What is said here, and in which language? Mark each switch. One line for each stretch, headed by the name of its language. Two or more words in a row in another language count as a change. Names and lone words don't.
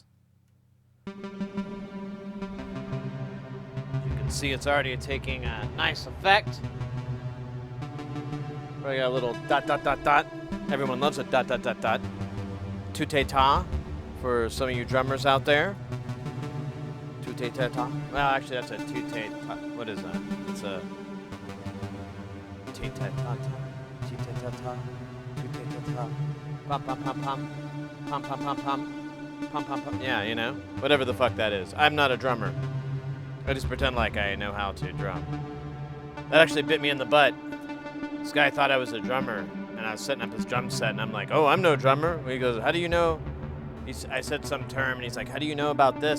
English: As you can see, it's already taking a nice effect. We got a little dot, dot, dot, dot. Everyone loves a dot, dot, dot, dot. Tute-ta for some of you drummers out there. Tute-ta-ta. Well, actually, that's a tute-ta. What is that? It's a tute-ta-ta. Tute-ta-ta. Tute-ta-ta. Pum, pum, pum, pum. Pum, pum, pum, pum. Pum, pum, pum. Yeah, you know, whatever the fuck that is. I'm not a drummer. I just pretend like I know how to drum. That actually bit me in the butt. This guy thought I was a drummer. And I was setting up his drum set, and I'm like, oh, I'm no drummer. And he goes, how do you know? I said some term, and he's like, how do you know about this?